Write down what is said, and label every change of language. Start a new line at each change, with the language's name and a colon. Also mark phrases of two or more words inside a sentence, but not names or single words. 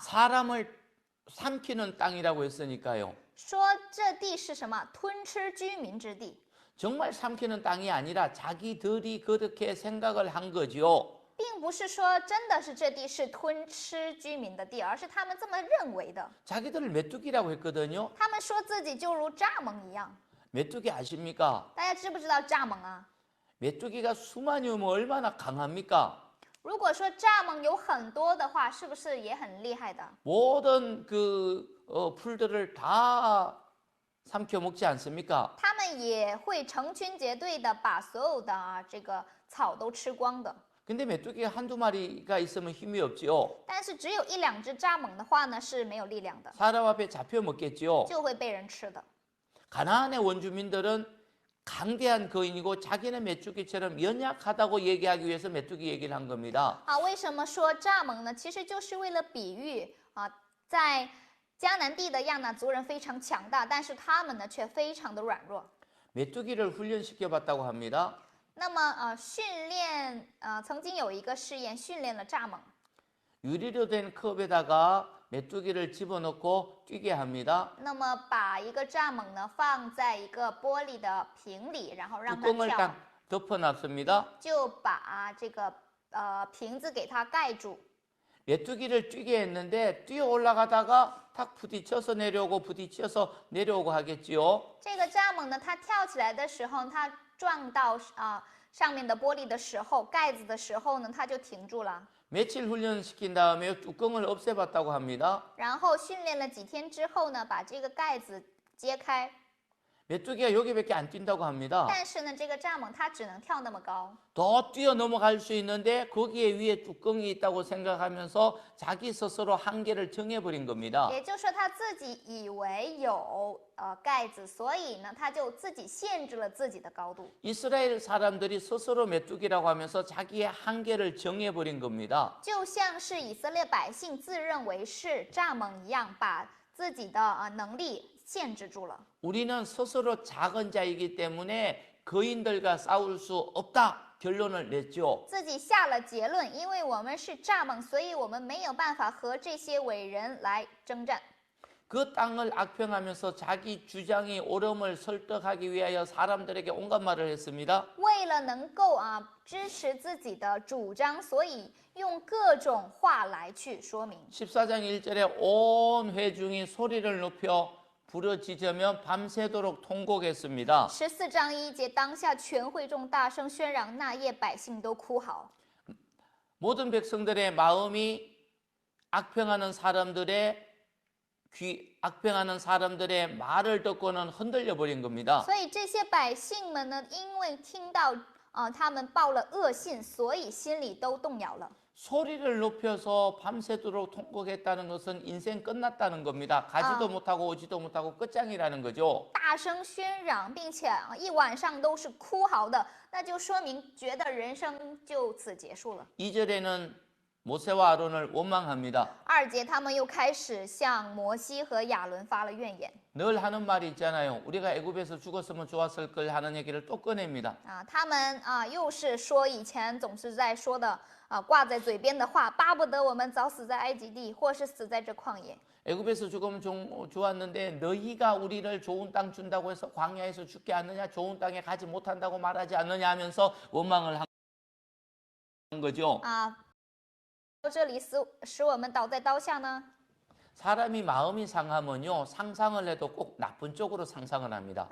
Korean: 사람을 삼키는 땅이라고 했으니까요.
Chinese: 说这地是什么吞吃居民之地。
Korean: 정말 삼키는 땅이 아니라 자기들이 그렇게 생각을 한 거죠.
Chinese: 并不是说真的是这地是吞吃居民的地，而是他们这么认为的。
Korean: 자기들을 메뚜기라고 했거든요.
Chinese: 他们说自己就如蚱蜢一样。
Korean: 메뚜기 아십니까?
Chinese: 大家知不知道蚱蜢啊？
Korean: 메뚜기가 수만이 오면 얼마나 강합니까?
Chinese: 如果说蚱蜢有很多的话，是不是也很厉害的？
Korean: 모든 풀들을 다 삼켜 먹지 않습니까?
Chinese: 他们也会成群结队的把所有的这个草都吃光的。
Korean: 근데 메뚜기가 한두 마리가 있으면 힘이 없지요.
Chinese: 但是只有一两只蚱蜢的话呢，是没有力量的，
Korean: 사람 앞에 잡혀 먹겠지요.
Chinese: 就会被人吃的。
Korean: 가나안의 원주민들은 강대한 거인이고 자기는 메뚜기처럼 연약하다고 얘기하기 위해서 메뚜기 얘기를 한 겁니다.
Chinese: 为什么说蚱蜢呢？其实就是为了比喻在迦南地的亚纳族人非常强大，但是他们呢却非常的软弱。
Korean: 메뚜기를 훈련시켜 봤다고 합니다.
Chinese: 那么训练曾经有一个试验，训练了蚱蜢，
Korean: 유리로 된 컵에다가 메뚜기를 집어넣고 뛰게 합니다.
Chinese: 那么把一个蚱蜢呢放在一个玻璃的瓶里，然后让它
Korean: 뚜껑을
Chinese: 跳，
Korean: 딱 덮어놨습니다.
Chinese: 就把这个瓶子给它盖住。
Korean: 메뚜기를 뛰게 했는데 뛰어 올라가다가 탁 부딪혀서 내려오고 부딪혀서 내려오고 하겠지요.
Chinese: 这个蚱蜢呢，它跳起来的时候，它撞到上面的玻璃的时候，盖子的时候呢，它就停住了。
Korean: 며칠 훈련시킨 다음에 뚜껑을 없애봤다고 합니다.
Chinese: 然后训练了几天之后呢，把这个盖子揭开。
Korean: 메뚜기가 여기밖에 안 뛴다고 합니다.
Chinese: 但是呢，这个蚱蜢它只能跳那么高，
Korean: 더 뛰어 넘어갈 수 있는데 거기에 위에 뚜껑이 있다고 생각하면서 자기 스스로 한계를 정해버린 겁니다.
Chinese: 也就是说它自己以为有盖子，所以呢，它就自己限制了自己的高度。
Korean: 이스라엘 사람들이 스스로 메뚜기라고 하면서 자기의 한계를 정해버린 겁니다.
Chinese: 就像是以色列百姓自认为是蚱蜢一样，把自己的能力限制住了。
Korean: 우리는 스스로 작은 자이기 때문에 거인들과 싸울 수 없다 결론을 냈죠.
Chinese: 自己下了结论，因为我们是蚱蜢，所以我们没有办法和这些伟人来征战。
Korean: 그 땅을 악평하면서 자기 주장이 옳음을 설득하기 위하여 사람들에게 온갖 말을 했습니다.
Chinese: 为了能够支持自己的主张，所以用各种话来去说明。
Korean: 14장 1절에 온 회중이 소리를 높여 부르짖으며 밤새도록 통곡했습니다.
Chinese: 14章1节，当下全会众大声喧嚷，那夜百姓都哭嚎。
Korean: 모든 백성들의 마음이 악평하는 사람들의 악평하는 사람들의 말을 듣고는 흔들려 버린 겁니다.
Chinese: 所以这些百姓们呢，因为听到他们报了恶信，所以心里都动摇了。
Korean: 소리를 높여서 밤새도록 통곡했다는 것은 인생 끝났다는 겁니다. 가지도 못하고 오지도 못하고 끝장이라는 거죠.
Chinese: 大声喧嚷，并且一晚上都是哭嚎的，那就说明觉得人生就此结束了。
Korean: 2절에는 모세와 아론을 원망합니다.
Chinese: 2 节他们又开始向摩西和亚伦发了怨言
Korean: 늘 하는 말이 있잖아요. 우리가 애굽에서 죽었으면 좋았을 걸 하는 얘기를 또 꺼냅니다.
Chinese: 他们又是说以前总是在说的挂在嘴边的话，巴不得我们早死在埃及地，或是死在这旷野。
Korean: 애굽에서 죽으면 좋았는데 너희가 우리를 좋은 땅 준다고 해서 광야에서 죽게 하느냐, 좋은 땅에 가지 못한다고 말하지 않느냐 하면서 원망을 한 거죠.
Chinese: 到这里使我们倒在刀下呢？
Korean: 사람이 마음이 상하면요, 상상을 해도 꼭 나쁜 쪽으로 상상을 합니다.